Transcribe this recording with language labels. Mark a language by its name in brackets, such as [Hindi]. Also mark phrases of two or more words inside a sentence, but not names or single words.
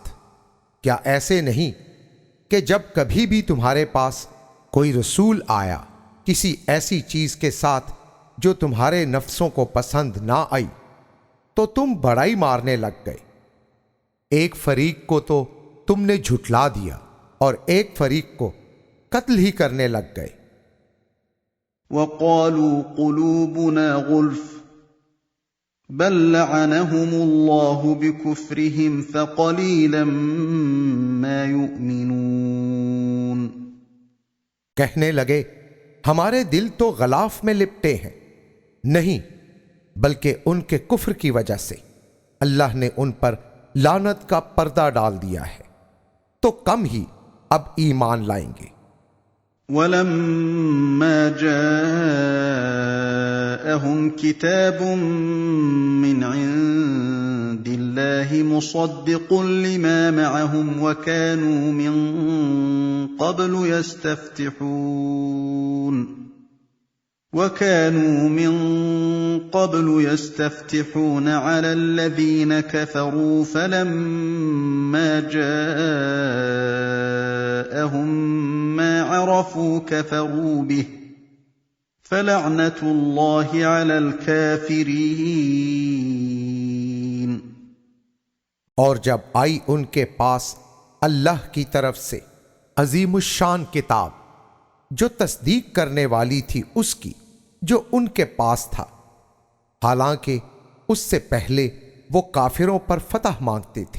[Hindi] क्या ऐसे नहीं कि जब कभी भी तुम्हारे पास कोई रसूल आया किसी ऐसी चीज के साथ जो तुम्हारे नफ्सों को पसंद ना आई, तो तुम बड़ाई मारने लग गए। एक फरीक को तो तुमने झुठला दिया और एक फरीक को कत्ल ही करने लग गए। [Arabic] وقالوا قلوبنا غلف بل لعنهم الله بكفرهم فقليلا ما يؤمنون. [Hindi] कहने लगे हमारे दिल तो गलाफ में लिपटे हैं, नहीं बल्कि उनके कुफ्र की वजह से अल्लाह ने उन पर लानत का पर्दा डाल दिया है, तो कम ही अब ईमान लाएंगे। [Arabic] ولما جاءهم كتاب من عند الله مصدق لما معهم وكانوا من قبل يستفتحون على الذين كفروا فلما جاءهم ما عرفوا كفروا به فلعنة الله على الكافرين. [Hindi] और जब आई उनके पास अल्लाह की तरफ से अजीमुश्शान किताब जो तस्दीक करने वाली थी उसकी जो उनके पास था, हालांकि उससे पहले वो काफिरों पर फतह मांगते थे।